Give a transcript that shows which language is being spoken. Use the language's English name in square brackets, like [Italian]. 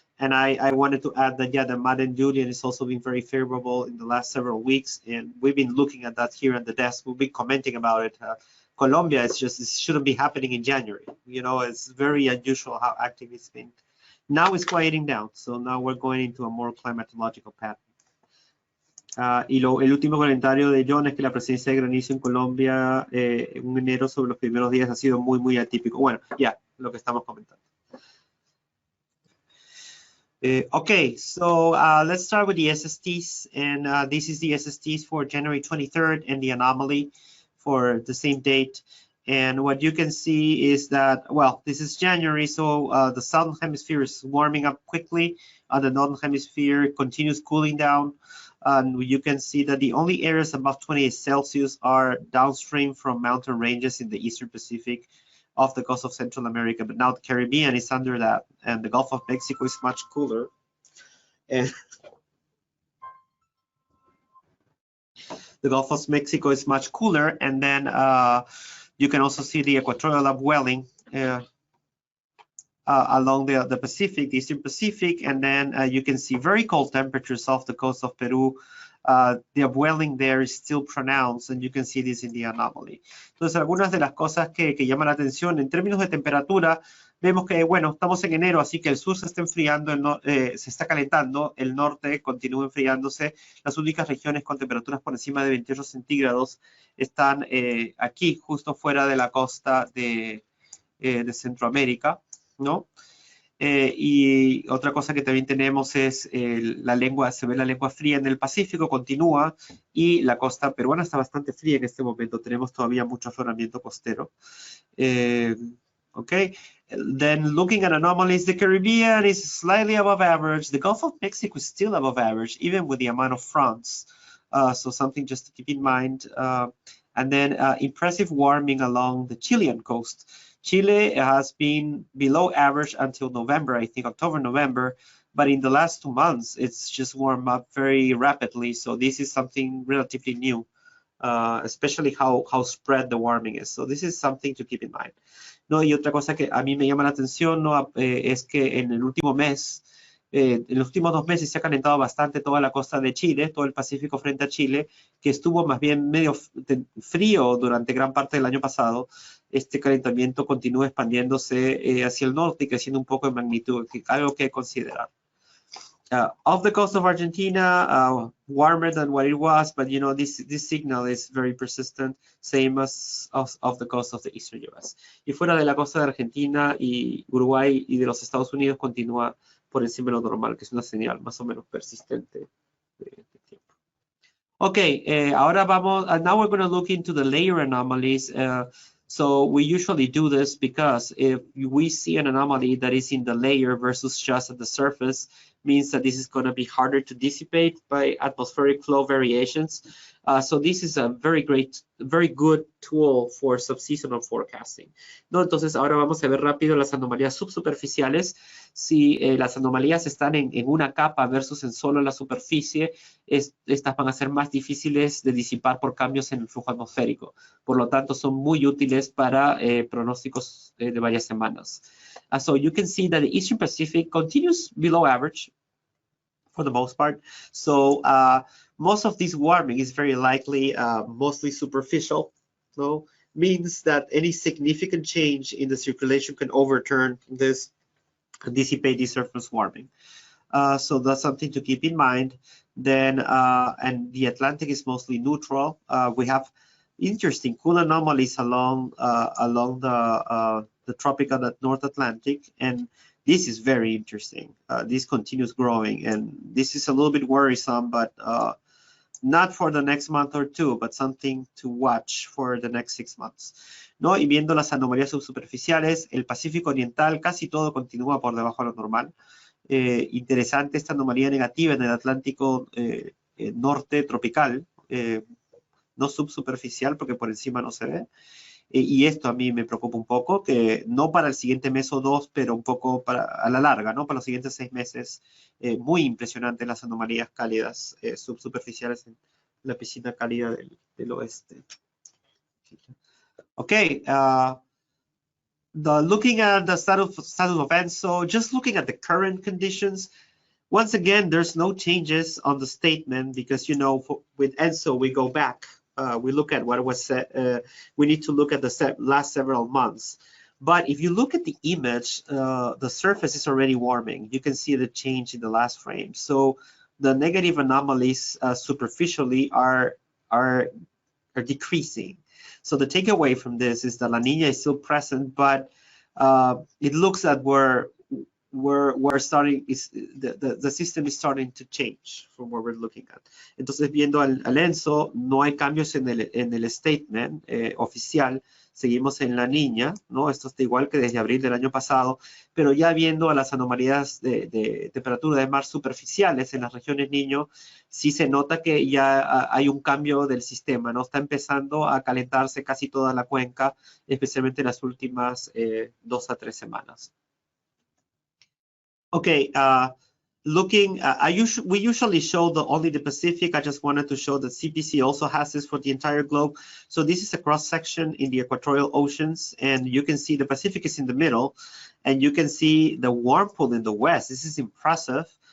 [English] And I wanted to add that, yeah, the Madden Julian has also been very favorable in the last several weeks. And we've been looking at that here at the desk. We've been commenting about it. Colombia, it shouldn't be happening in January. You know, it's very unusual how active it's been. Now it's quieting down. So now we're going into a more climatological pattern. [Spanish] El último comentario de John es que la presencia de granizo en Colombia en enero sobre los primeros días ha sido muy, muy atípico. Bueno, ya, lo que estamos comentando. [English] Okay, so let's start with the SSTs, and this is the SSTs for January 23rd and the anomaly for the same date. And what you can see is that, well, this is January, so the southern hemisphere is warming up quickly. The northern hemisphere continues cooling down. And you can see that the only areas above 28 Celsius are downstream from mountain ranges in the Eastern Pacific off the coast of Central America. But now the Caribbean is under that, and the Gulf of Mexico is much cooler. And the Gulf of Mexico is much cooler. And then you can also see the equatorial upwelling along the Pacific, the Eastern Pacific, and then you can see very cold temperatures off the coast of Peru. The upwelling there is still pronounced, and you can see this in the anomaly. [Spanish] Entonces, algunas de las cosas que llaman la atención en términos de temperatura, vemos que, bueno, estamos en enero, así que el sur se está enfriando, se está calentando, el norte continúa enfriándose. Las únicas regiones con temperaturas por encima de 28 centígrados están aquí, justo fuera de la costa de Centroamérica, ¿no? Y otra cosa que también tenemos es se ve la lengua fría en el Pacífico, continúa, y la costa peruana está bastante fría en este momento. Tenemos todavía mucho afloramiento costero. [English] Okay, then looking at anomalies, the Caribbean is slightly above average. The Gulf of Mexico is still above average, even with the amount of fronts. So something just to keep in mind. And then impressive warming along the Chilean coast. Chile has been below average until November, I think October, November, but in the last 2 months, it's just warmed up very rapidly. So this is something relatively new, especially how spread the warming is. So this is something to keep in mind. [Spanish] No, y otra cosa que a mí me llama la atención, ¿no? Es que en el último mes, en los últimos 2 meses se ha calentado bastante toda la costa de Chile, todo el Pacífico frente a Chile, que estuvo más bien medio frío durante gran parte del año pasado. Este calentamiento continúa expandiéndose hacia el norte y creciendo un poco en magnitud, algo que considerar. [English] Off the coast of Argentina, warmer than what it was, but you know, this signal is very persistent, same as off the coast of the eastern US. [Spanish] Y fuera de la costa de Argentina y Uruguay y de los Estados Unidos continúa por encima de lo normal, que es una señal más o menos persistente de tiempo. [English] Okay, [Spanish] ahora vamos, [English] now we're going to look into the layer anomalies. So we usually do this because if we see an anomaly that is in the layer versus just at the surface, means that this is going to be harder to dissipate by atmospheric flow variations. So this is a very good tool for subseasonal forecasting. [Spanish] ¿No? Entonces ahora vamos a ver rápido las anomalías subsuperficiales. Si las anomalías están en una capa versus en solo la superficie, estas van a ser más difíciles de disipar por cambios en el flujo atmosférico. Por lo tanto, son muy útiles para pronósticos de varias semanas. [English] So you can see that the Eastern Pacific continues below average for the most part. So most of this warming is very likely mostly superficial. So means that any significant change in the circulation can overturn this, dissipate the surface warming. So that's something to keep in mind. Then, and the Atlantic is mostly neutral. We have interesting cool anomalies along the tropical North Atlantic, and this is very interesting. This continues growing, and this is a little bit worrisome, but not for the next month or two, but something to watch for the next 6 months. [Spanish] ¿No? Y viendo las anomalías subsuperficiales, el Pacífico Oriental casi todo continúa por debajo de lo normal. Interesante esta anomalía negativa en el Atlántico norte tropical, no subsuperficial porque por encima no se ve. Y esto a mí me preocupa un poco, que no para el siguiente mes o dos, pero un poco a la larga, ¿no? Para los siguientes 6 meses, muy impresionantes las anomalías cálidas subsuperficiales en la piscina cálida del oeste. [English] Okay, looking at the status of ENSO, just looking at the current conditions, once again, there's no changes on the statement because, you know, with ENSO, we go back. We look at what was said. We need to look at the last several months. But if you look at the image, the surface is already warming. You can see the change in the last frame. So the negative anomalies superficially are decreasing. So the takeaway from this is that La Niña is still present, but it looks that we're starting, the system is starting to change from what we're looking at. [Spanish] Entonces, viendo al ENSO, no hay cambios en el statement oficial, seguimos en La Niña, ¿no? Esto está igual que desde abril del año pasado, pero ya viendo a las anomalías de temperatura de mar superficiales en las regiones Niño, sí se nota que ya hay un cambio del sistema, ¿no? Está empezando a calentarse casi toda la cuenca, especialmente en las últimas 2 a 3 semanas. [English] Okay, looking, we usually show only the Pacific. I just wanted to show that CPC also has this for the entire globe. So this is a cross section in the equatorial oceans, and you can see the Pacific is in the middle, and you can see the warm pool in the west. This is impressive.